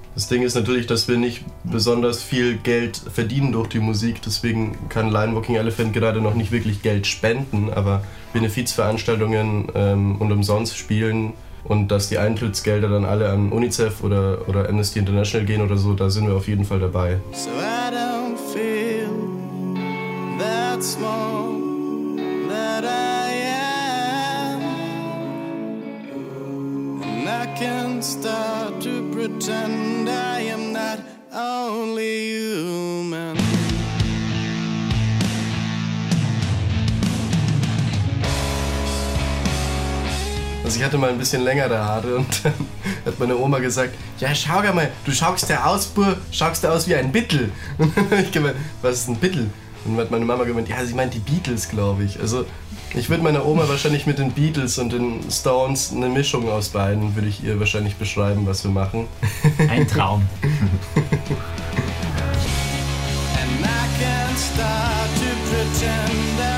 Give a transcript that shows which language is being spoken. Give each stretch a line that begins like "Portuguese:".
German: Das Ding ist natürlich, dass wir nicht besonders viel Geld verdienen durch die Musik. Deswegen kann Line Walking Elephant gerade noch nicht wirklich Geld spenden. Aber Benefizveranstaltungen und umsonst spielen... Und dass die Eintrittsgelder dann alle an UNICEF oder Amnesty International gehen oder so, da sind wir auf jeden Fall dabei.
English: So I don't feel that small that I am. And I can start to pretend I am not only human.
German: Also ich hatte mal ein bisschen längere Haare und dann hat meine Oma gesagt, ja schau mal, du schaust ja aus, Bur, schaust ja aus wie ein Bittl. Und ich gemeint, was ist ein Bittl? Und hat meine Mama gemeint, ja sie meint die Beatles, glaube ich. Also ich würde meiner Oma wahrscheinlich mit den Beatles und den Stones eine Mischung aus beiden, würde ich ihr wahrscheinlich beschreiben, was wir machen. Ein Traum.
English: And I can start to pretend.